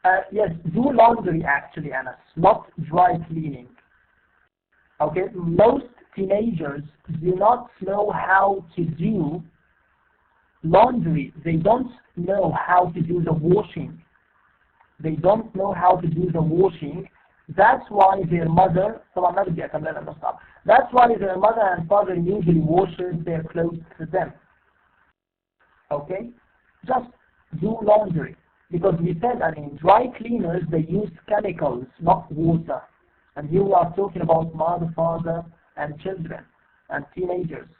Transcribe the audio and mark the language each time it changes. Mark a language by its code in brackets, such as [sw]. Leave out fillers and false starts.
[en] Yes, do laundry actually, Anas, not dry cleaning. Okay, most teenagers do not know how to do laundry. They don't know how to do the washing. They don't know how to do the washing. That's why their mother, [ar] طبعا ما بدي أكمل لأنه صعب. [en] That's why their mother and father usually washes their clothes for them. Okay, just do laundry because we said, I mean, dry cleaners they use chemicals, not water. And here we are talking about mother, father, and children and teenagers.